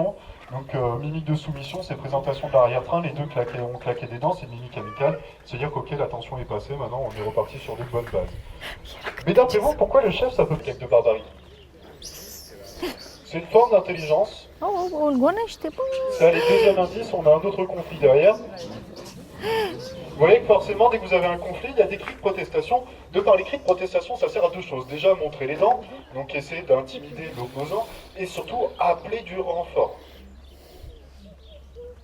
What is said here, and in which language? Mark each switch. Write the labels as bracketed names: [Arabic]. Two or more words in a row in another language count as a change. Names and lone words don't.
[French] Donc, mimique de soumission, c'est présentation de l'arrière-train. Les deux ont claqué des dents, c'est une mimique amicale. C'est-à-dire qu'ok, la tension est passée, maintenant on est reparti sur de bonnes bases. Mais d'après vous, pourquoi le chef, ça peut être de barbarie? C'est une forme d'intelligence. [Romanian] Oh, îl gonește, bă! [French] Ça, les deuxième indice, on a un autre conflit derrière. Vous voyez que forcément, dès que vous avez un conflit, il y a des cris de protestation. De par les cris de protestation, ça sert à deux choses. Déjà, montrer les dents, donc essayer d'intimider l'opposant, et surtout appeler du renfort.